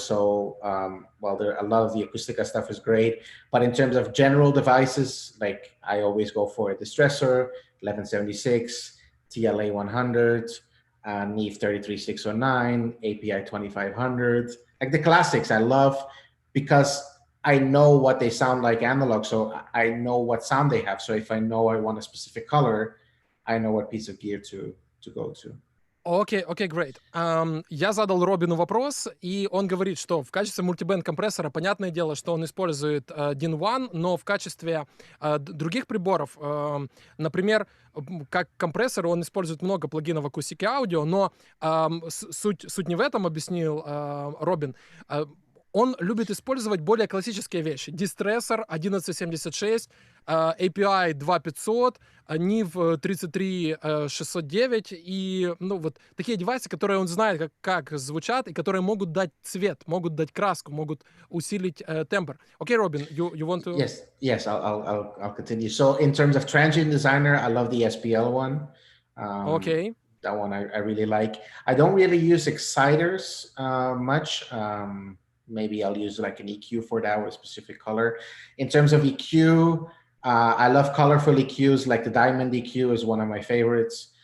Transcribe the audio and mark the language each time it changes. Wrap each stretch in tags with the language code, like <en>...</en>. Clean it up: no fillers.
<en>So well, there a lot of the Acoustica stuff is great, but in terms of general devices, like I always go for a distressor, 1176, TLA 100, Neve 33609, API 2500, like the classics I love, because I know what they sound like analog, so I know what sound they have. So if I know I want a specific color, I know what piece of gear to go to.</en> <ru>Окей,</ru> <en>great.</en> <ru>Я задал Робину вопрос, и он говорит, что в качестве мультибенд-компрессора, понятное дело, что он использует DIN One, но в качестве других приборов, например, как компрессор, он использует много плагинов в акустике аудио, но суть не в этом, объяснил Робин. Он любит использовать более классические вещи. Дистрессор 1176, API 2500, Neve 33609 и, ну, вот такие девайсы, которые он знает, как звучат, и которые могут дать цвет, могут дать краску, могут усилить тембр.</ru> <en>Okay, Robin, you want to? Yes, I'll continue. So in terms of Transient Designer, I love the SPL one. Okay. That one I really like. I don't really use exciters much. Maybe I'll use like an EQ for that with a specific color. In terms of EQ, I love colorful EQs, like the Diamond EQ is one of my favorites.</en>